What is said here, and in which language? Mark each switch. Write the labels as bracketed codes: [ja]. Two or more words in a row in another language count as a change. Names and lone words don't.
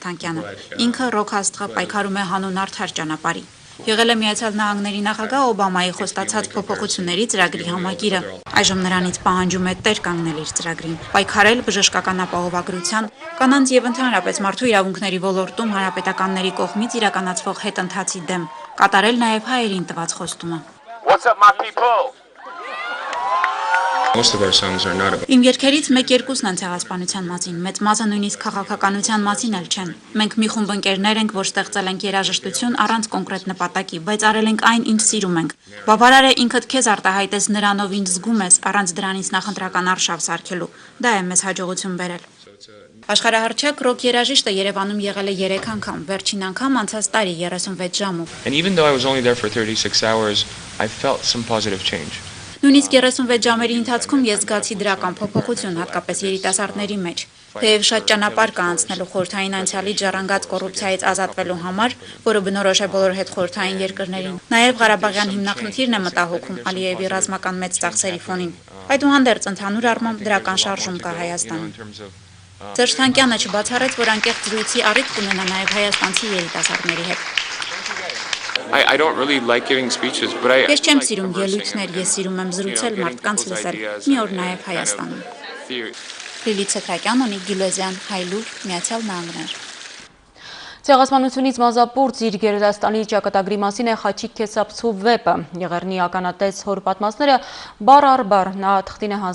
[hy] Թանկյանը։ Ինքը ռոք աստղը պայքարում է հանուն արդար ճանապարհի։ Եղել է Միացյալ Նահանգների նախագահ Օբամայի խոստացած փոփոխությունների ծրագրի համակիրը։ Այժմ նրանից պահանջում է տեր կանգնել իր ծրագրին, պայքարել բժշկական ապահովագրության, կանանց եւ ընդհանրապես մարդու իրավունքների ոլորտում հանրապետականների կողմից իրականացվող հետընթացի դեմ, կատարել նաեւ հայերին տված խոստումը։ [en] Most of our songs are not about. [hy] Իմ երգերից մեկ-երկուսն են ցեղասպանության մասին, մեծ մասը նույնիսկ քաղաքականության մասին էլ չեն։ Մենք մի խումբ ընկերներ ենք, որ ստեղծել ենք երաժշտություն առանց կոնկրետ նպատակի, բայց արել ենք այն, ինչ սիրում ենք։ Բավարար է ինքդ քեզ արտահայտես նրանով, ինչ զգում ես, առանց դրանից նախընտրական արշավ սարքելու։ Դա է մեզ հաջողություն բերել։ Աշխարհահռչակ ռոք երաժիշտը Երևանում եղել է 3 անգամ, վերջին անգամ անցած տարի 36 ժամով։ [en] And even though I was only there for 36 hours, I felt some positive change. [hy] Նույնիսկ 36 ժամերի ընթացքում ես զգացի դրական փոփոխություն, հատկապես երիտասարդների մեջ։ Թեև շատ ճանապարհ կա անցնելու խորհրդային անցյալի ժառանգած կոռուպցիայից ազատվելու համար, որը բնորոշ է բոլոր հետխորհրդային երկրներին։ Նաև Ղարաբաղյան հիմնախնդիրն է մտահոգում Ալիևի ռազմական մեծ ծախսերի ֆոնին։ Այդուհանդերձ ընդհանուր առմամբ դրական շարժում կա Հայաստանում։ Սերժ Թանկյանը չբացառեց, որ անկեղծ զրույցի առիթ կունենա նաև հայաստանցի երիտասարդների հետ։ [en] I don't really like giving speeches, but I [hy] Ես չեմ սիրում ելույթներ, ես սիրում եմ զրուցել, մարդկանց լսել, մի օր նաև Հայաստանում։ Լիլիթ Սեթրակյան, Անիկ Գյուլեզյան, Հայլուր, Միացյալ Նահանգներ։ Ցեղասպանությունից մազապուրց իր գերդաստանի ճակատագրի մասին է Խաչիկ Քեսապցու վեպը։ Եղեռնի ականատես հոր պատմածները բառ առ բառ նա թղթին է